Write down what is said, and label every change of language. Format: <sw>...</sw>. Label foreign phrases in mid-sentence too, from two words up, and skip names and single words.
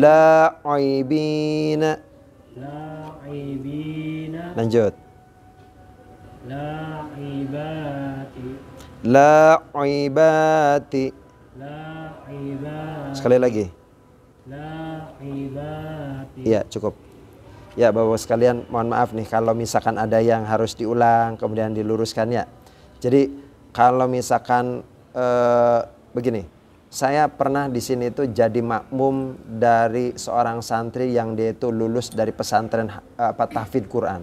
<id>La'ibina. Laibina. Lanjut. Laibati. La'ibati. Laibati. Sekali lagi. Laibati. Iya, cukup. Ya Bapak sekalian, mohon maaf nih kalau misalkan ada yang harus diulang kemudian diluruskan ya. Jadi kalau misalkan begini, saya pernah di sini itu jadi makmum dari seorang santri yang dia itu lulus dari pesantren tahfidz Quran.</id>